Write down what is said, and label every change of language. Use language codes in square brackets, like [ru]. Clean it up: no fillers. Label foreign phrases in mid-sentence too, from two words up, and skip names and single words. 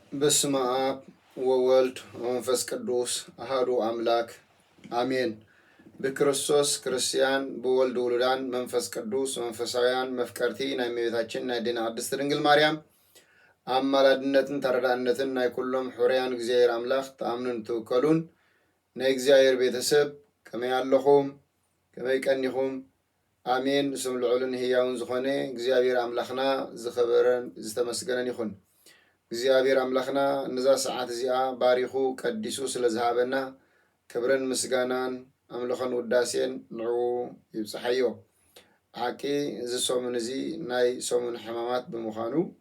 [gez] በስመ አብ ወወልድ ወመንፈስ ቅዱስ አሐዱ አምላክ አሜን። በክርስቶስ ክርስቲያን በወልድ ውሉዳን መንፈስ ቅዱስ መንፈሳውያን [ti] መፍቀርቲ ናይ እመቤታችን ናይ ድና ቅድስት ድንግል ማርያም አማላድነትን ተረዳነትን ናይ ኩሎም ሕሩያን እግዚአብሔር አምላክ ተአምኑን ትውከሉን ናይ እግዚአብሔር ቤተሰብ ከመይ ኣለኹም ከመይ ቀኒኹም አሜን። ስም ልዑልን ህያውን ዝኾነ እግዚአብሔር አምላክና ዝኸበረን ዝተመስገነን ይኹን። እግዚአብሔር አምላክና እነዛ ሰዓት እዚኣ ባሪኹ ቀዲሱ ስለዝሃበና ክብረን ምስጋናን አምልኾን ውዳሴን ንዑ ይብፅሐዮ። ሓቂ እዚ ሰሙን እዚ ናይ ሰሙን ሕማማት ብምዃኑ